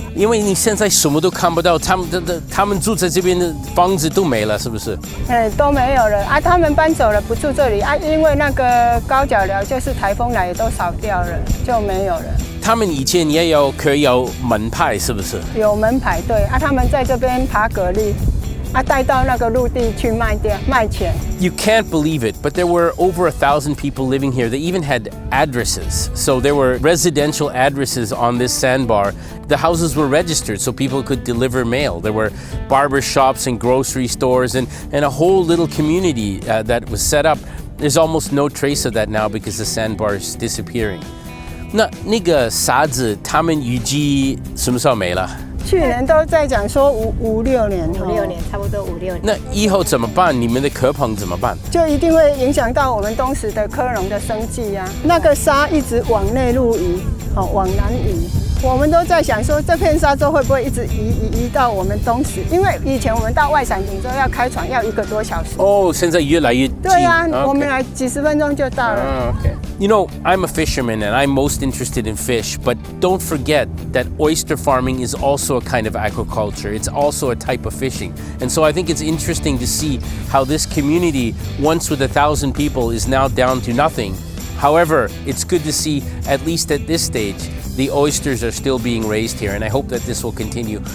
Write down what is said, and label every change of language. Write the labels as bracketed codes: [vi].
[zh] 因为你现在什么都看不到，他们住在这边的房子都没了，是不是？都没有了啊，他们搬走了，不住这里啊，因为那个高脚寮就是台风来也都扫掉了，就没有了。他们以前也可以有门牌，是不是？有门牌，对啊，他们在这边爬蛤蜊。带到那个陆地去卖钱。 [en] You can't believe it, but there were over 1,000 people living here. They even had addresses. So there were residential addresses on this sandbar. The houses were registered so people could deliver mail. There were barber shops and grocery stores and a whole little community that was set up. There's almost no trace of that now because the sandbar is disappearing. [zh] 那个沙子他们预计什么时候没了？去年都在讲说5、6年，5、6年，差不多5、6年。那以后怎么办？你们的壳棚怎么办？就一定会影响到我们东石的科农的生计啊。那个沙一直往内陆移，往南移。我们都在想说，这片沙洲会不会一直移到我们东石？因为以前我们到外伞顶洲要开船要1个多小时。哦，现在越来越近。对啊，我们来几10分钟就到了。 [en] Okay. You know, I'm a fisherman and I'm most interested in fish, but don't forget that oyster farming is also a kind of aquaculture. It's also a type of fishing. And so I think it's interesting to see how this community, once with 1,000 people, is now down to nothing. However, it's good to see, at least at this stage, the oysters are still being raised here, and I hope that this will continue.